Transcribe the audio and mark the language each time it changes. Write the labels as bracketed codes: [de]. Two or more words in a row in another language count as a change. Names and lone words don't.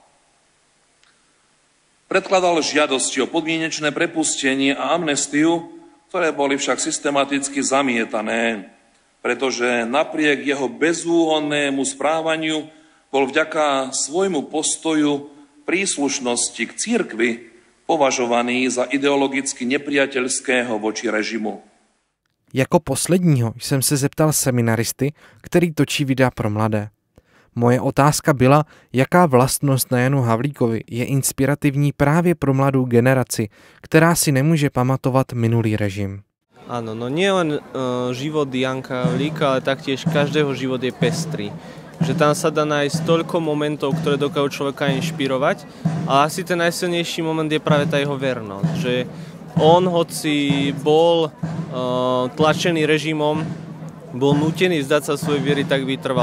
[sk] Predkladal žiadosti o podmienečné prepustenie a amnestiu, ktoré boli však systematicky zamietané, pretože napriek jeho bezúhonnému správaniu bol vďaka svojmu postoju príslušnosti k cirkvi považovaný za ideologicky nepriateľského voči režimu. [cs] Jako posledního jsem se zeptal seminaristy, který točí videa pro mladé. Moje otázka byla, jaká vlastnost na Janu Havlíkovi je inspirativní právě pro mladou generaci, která si nemůže pamatovat minulý režim. [sk] Áno, no nie len život Janka Havlíka, ale taktiež každého život je pestrý. Že tam sa dá nájsť toľko momentov, ktoré dokážu človeka inšpirovať, a asi ten najsilnejší moment je práve tá jeho vernosť. Že on, hoci bol tlačený režimom, bol nútený vzdať sa svojej viery, tak vytrval.